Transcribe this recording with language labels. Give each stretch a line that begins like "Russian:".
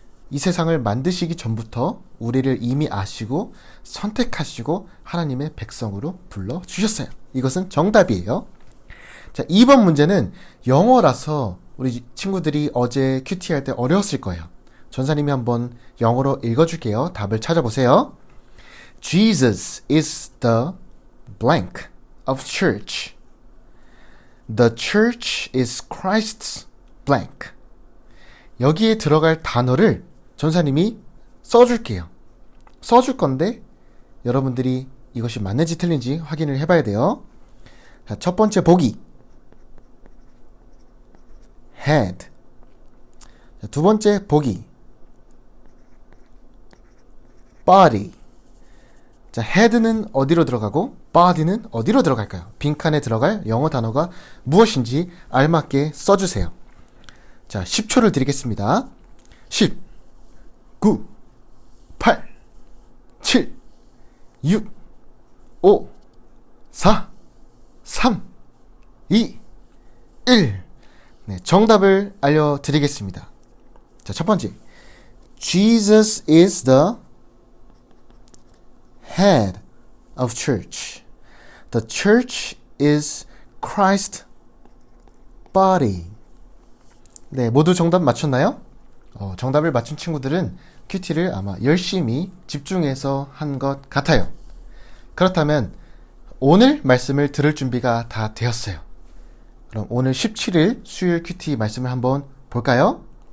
Korean: 이 세상을 만드시기 전부터 우리를 이미 아시고 선택하시고 하나님의 백성으로 불러주셨어요. 이것은 정답이에요. 자, 2번 문제는 영어라서 우리 친구들이 어제 큐티 할 때 어려웠을 거예요. 전사님이 한번 영어로 읽어줄게요. 답을 찾아보세요.
English: Jesus is the blank of church. The church is Christ's blank.
Korean: 여기에 들어갈 단어를 전사님이 써줄게요. 써줄 건데 여러분들이 이것이 맞는지 틀린지 확인을 해봐야 돼요. 자, 첫 번째 보기 head. 자, 두 번째 보기 body. 자, head는 어디로 들어가고 body는 어디로 들어갈까요? 빈칸에 들어갈 영어 단어가 무엇인지 알맞게 써주세요. 자, 10초를 드리겠습니다. 10, 9, 8, 7, 6, 5, 4, 3, 2, 1. 네, 정답을 알려드리겠습니다. 자, 첫 번째.
English: Jesus is the head of church. The church is Christ's body.
Korean: 네, 모두 정답 맞췄나요? 정답을 맞춘 친구들은 큐티를 아마 열심히 집중해서 한 것 같아요. 그렇다면 오늘 말씀을 들을 준비가 다 되었어요. 그럼 오늘 17일 수요일 큐티 말씀을 한번 볼까요?